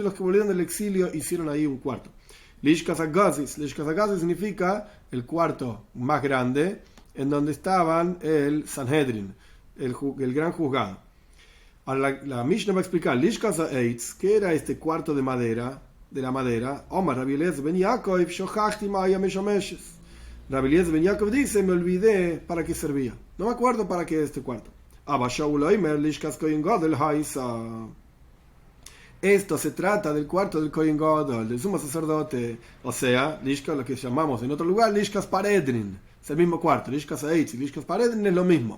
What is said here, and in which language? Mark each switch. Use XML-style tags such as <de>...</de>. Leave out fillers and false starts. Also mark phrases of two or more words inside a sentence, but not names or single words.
<es>Los que volvieron del exilio hicieron ahí un cuarto. Lishkas Agazis significa el cuarto más grande, en donde estaban el Sanhedrin, el gran juzgado. Ahora la Mishnah va a explicar Lishkas Ha'etz, que era este cuarto de la madera.</es> <he>אומר רבי אליעזר בן יעקב שכחתי מה היתה משמשת.</he> <es>Rabbi Eliezer ben Yaakov dice, me olvidé para qué servía. No me acuerdo para qué este cuarto.</es> <he>אבא שאול אומר לשכת כהן גדול היתה.</he> <es>Esto se trata del cuarto del Kohen Gadol, del sumo sacerdote, o sea, Lishkas, lo que llamamos en otro lugar, Lishkas Paredrin. Es el mismo cuarto, Lishkas Ha'etz y Lishkas Paredrin es lo mismo.</es>